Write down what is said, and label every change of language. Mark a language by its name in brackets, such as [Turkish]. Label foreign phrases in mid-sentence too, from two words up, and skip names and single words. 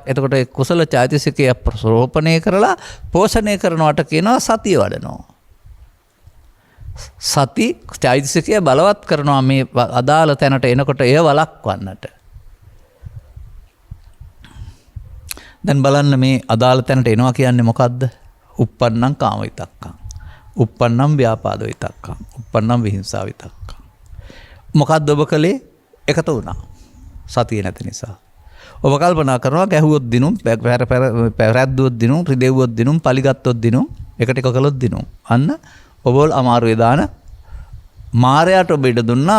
[Sinhala] එතකොට ඒ කුසල චෛතසිකය ප්‍රසෝපණය කරලා පෝෂණය කරනවට කියනවා සතිය වඩනවා. සති චෛතසිකය බලවත් කරනවා මේ අදාළ තැනට එනකොට එය වළක්වන්නට. දැන් බලන්න මේ අදාළ තැනට එනවා කියන්නේ මොකද්ද? [Pali] uppannam kama vitakkam. uppannam ව්‍යාපාද විතක්කම්. uppannam විහිංසා විතක්කම්. [Sinhala] මොකක්ද ඔබ කළේ? එකතු වුණා. සතිය නැති නිසා. ඔබ කල්පනා කරනවා ගැහුවොත් දිනුම්, පැරැද්දුවොත් දිනුම්, රිදෙව්වොත් දිනුම්, පලිගත්තොත් දිනුම්, එකට එක කළොත් දිනුම්. අන්න ඔබල් අමාරුවේ දාන මාරයාට ඔබ ඉඩ දුන්නා.